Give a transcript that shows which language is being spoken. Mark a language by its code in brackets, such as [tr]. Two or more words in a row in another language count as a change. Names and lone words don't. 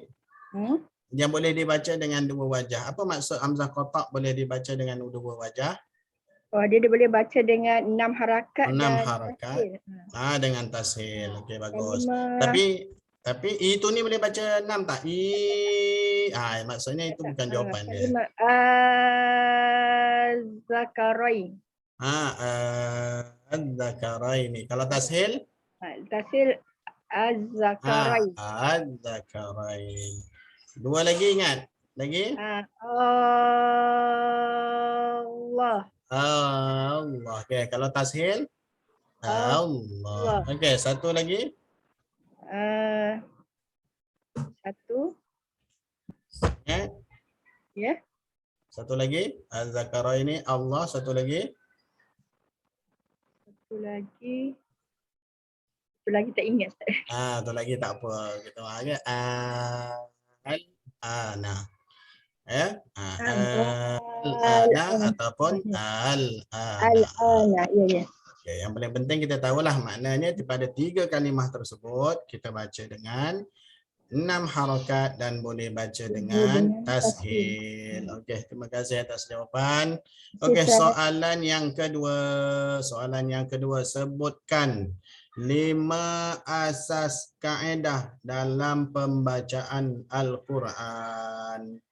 [ms] Yang boleh dibaca dengan 2 wajah. Apa maksud hamzah kotak boleh dibaca dengan 2 wajah? Dia boleh baca dengan 6 harakat. 6 harakat. Dengan tashil. Okey, bagus. Tapi itu ni boleh baca 6 tak? Maksudnya itu bukan jawapan dia. Az-Zakarain. Az-Zakarain. Kalau tashil? Tashil Az-Zakarain. Az-Zakarain. 2 lagi ingat. Lagi? Allah. Okey, kalau tashil? Allah. Okey, 1 lagi. 1. Ya. Satu lagi. Az-zakara ini Allah. Satu lagi. Satu lagi tak ingat. Satu lagi tak apa. Kita aja. Al-ana. Ya. Al-ana ataupun al-ana. Al-ana. Ya. Okay, yang paling penting kita tahulah maknanya pada 3 kalimah tersebut kita baca dengan 6 harakat dan boleh baca dengan tashil. Okey, terima kasih atas jawapan. Okey, soalan yang kedua. Sebutkan 5 asas kaedah dalam pembacaan Al-Quran.